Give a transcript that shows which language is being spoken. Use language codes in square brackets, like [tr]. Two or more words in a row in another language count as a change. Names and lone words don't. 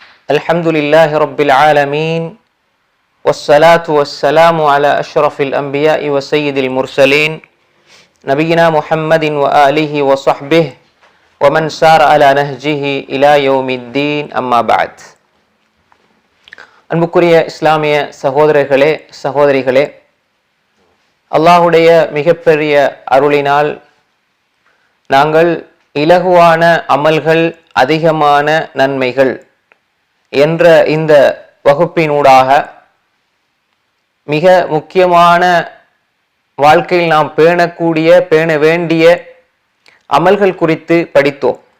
[ar] الحمد لله رب العالمين والصلاة والسلام على أشرف الأنبياء وسيد المرسلين. نبينا محمد وعلى آله وصحبه ومن سار على نهجه إلى يوم الدين أما بعد. [ta] அன்புக்குரிய இஸ்லாமிய சகோதரர்களே சகோதரிகளே, அல்லாஹுடைய மிகப்பெரிய அருளினால் நாங்கள் இலகுவான அமல்கள் அதிகமான நன்மைகள் என்ற இந்த வகுப்பினூடாக மிக முக்கியமான வாழ்க்கையில் நாம் பேண வேண்டிய அமல்கள் குறித்து படித்தோம்.